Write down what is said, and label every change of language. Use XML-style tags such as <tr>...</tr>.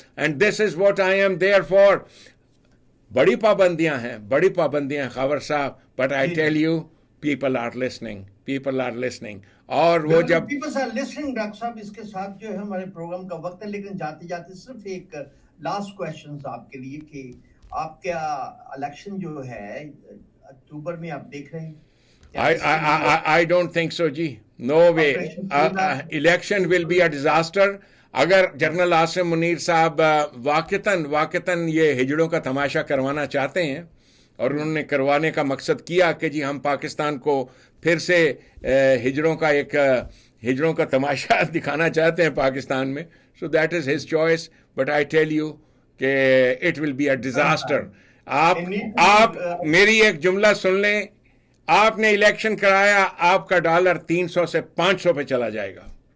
<en>And this is what I am there for.</en> <ur>بڑی پابندیاں ہیں خاور صاحب،</ur> <en>But I tell you people are listening.</en> <ur>اور وہ جب</ur> <en>people are listening,</en> <ur>ڈاکٹر صاحب اس کے ساتھ جو ہے ہمارے پروگرام کا وقت ہے، لیکن جاتے جاتے صرف ایک لاسٹ کویشچن آپ کے لیے کہ آپ کا الیکشن جو ہے اکتوبر میں آپ دیکھ رہے ہیں؟</ur> <en>I don't think so جی. No way. Election will be a disaster.</en> <ur>اگر جنرل عاصم منیر صاحب واقعتاً یہ ہجڑوں کا تماشا کروانا چاہتے ہیں، اور انہوں نے کروانے کا مقصد کیا کہ جی ہم پاکستان کو پھر سے ہجڑوں کا تماشا دکھانا چاہتے ہیں پاکستان میں.</ur> <en>So that is his choice. But I tell you کہ it will be a disaster.</en> <ur>آپ میری ایک جملہ سن لیں. آپ نے الیکشن کرایا, آپ کا ڈالر 300 سے 500 پہ چلا جائے گا.</ur>